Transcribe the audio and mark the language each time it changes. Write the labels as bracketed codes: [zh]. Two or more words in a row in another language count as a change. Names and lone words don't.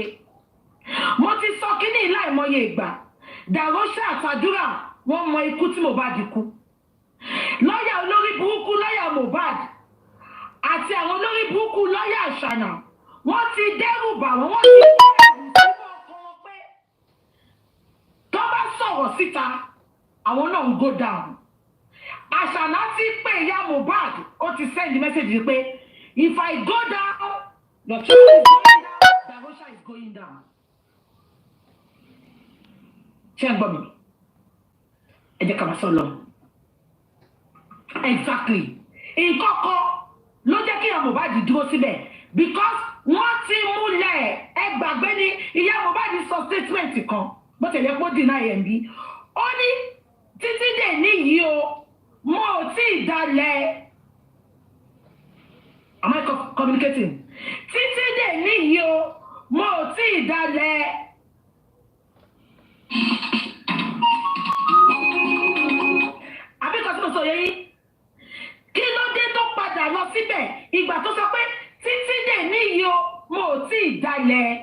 [yo] Mo ti sọ kíní láìmọye ìgbà. Dàróṣà àtàdúrà wọ́n mọ ikú tí Mohbad kú. Lọ́yà olórí burúkú lọ́yà Mohbad àti àwọn olórí burúkú lọ́yà Àṣànà wọ́n ti dẹ́rù bà wọ́n ti kọ́ ẹ̀rù sínú ọkàn wọn pé tó bá sọ̀rọ̀ síta àwọn náà ń [en] go down. [yo] Àṣànà ti pè ìyá Mohbad ó ti [en] send the message pé if I go down your child is going down, Darosha is going down. [yo] Ṣé ń gbọ́ mi? Ẹ jẹ́ ká máa sọ lọ. [en] Exactly. [yo] Nǹkan kan ló jẹ́ kí ìyá Mohbad dúró síbẹ̀ because wọ́n ti múlẹ̀ ẹ gbàgbé ni ìyá Mohbad sọ statement kan bó tẹ̀lé pé ó deny ẹ̀ ń bí. Ó ní títí dè níyìí o. Mo ò tí ì dalẹ̀. [en] Am I communicating? [yo] Títí dè níyìí o, mo ò tí ì dalẹ̀. Àbíkọ́ tí mo sọ yẹn, kí ló dé tó padà lọ síbẹ̀ ìgbà tó sọ pé títí dè níyìí o, mo ò tí ì dalẹ̀.